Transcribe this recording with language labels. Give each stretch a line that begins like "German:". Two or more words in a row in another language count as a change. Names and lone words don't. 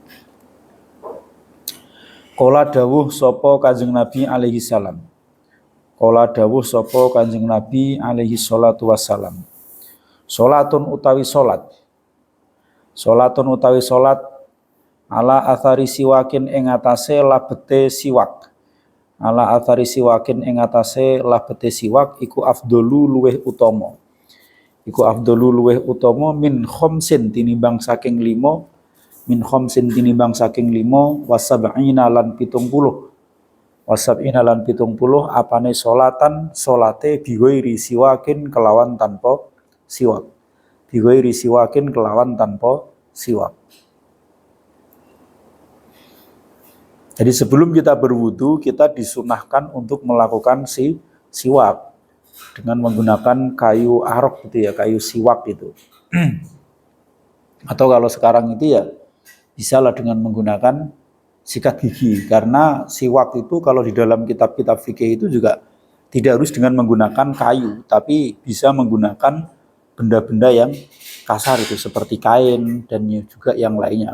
Javanese: Kala dawuh sapa Kanjeng Nabi
Arabic: عليه السلام.
Javanese: Kala dawuh sapa Kanjeng Nabi
Arabic: عليه الصلاة والسلام.
Javanese: Salatun utawi salat. Salatun utawi salat
Arabic: على أثر سواك
Javanese: ing atase labete siwak.
Arabic: على أثر سواك
Javanese: ing atase labete siwak iku afdolu luweh utama. Iku afdolu luweh utama
Arabic: من خمسين
Javanese: tinimbang saking 5
Arabic: من خمسين
Javanese: tinimbang saking 5 wasab'ina lan 70 wasab'ina lan 70 apane salate
Arabic: بغير سواك
Javanese: kelawan tanpa siwak.
Arabic: بغير سواك
Javanese: kelawan tanpa siwak.
Indonesian: Jadi sebelum kita berwudu, kita disunahkan untuk melakukan siwak dengan menggunakan kayu arok gitu ya, kayu siwak itu. Atau kalau sekarang itu ya bisalah dengan menggunakan sikat gigi, karena siwak itu kalau di dalam kitab-kitab fikih itu juga tidak harus dengan menggunakan kayu, tapi bisa menggunakan benda-benda yang kasar itu seperti kain dan juga yang lainnya.